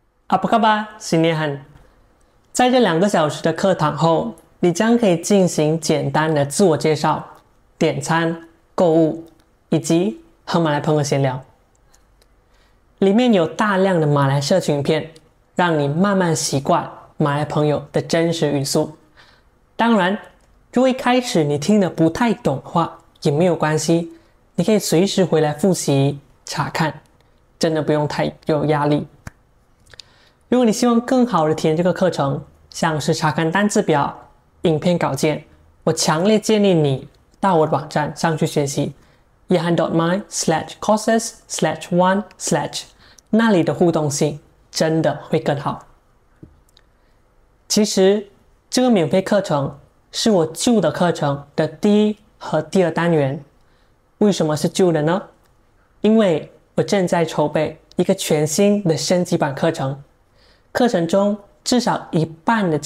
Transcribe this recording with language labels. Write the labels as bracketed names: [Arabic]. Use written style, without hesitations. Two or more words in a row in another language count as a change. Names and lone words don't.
[Malay] Apa kabar? Sinihan。 [Chinese] 在这2个小时的课堂后，你将可以进行简单的自我介绍、点餐、购物，以及和马来朋友闲聊。里面有大量的马来社群影片，让你慢慢习惯马来朋友的真实语速。当然，如果一开始你听得不太懂的话，也没有关系，你可以随时回来复习查看，真的不用太有压力。如果你希望更好的体验这个课程，像是查看单字表、影片稿件，我强烈建议你到我的网站上去学习 yahan.my/courses/1/ 那里的互动性真的会更好。其实这个免费课程是我旧的课程的第1和第2单元。为什么是旧的呢？因为我正在筹备一个全新的升级版课程，课程中至少1半的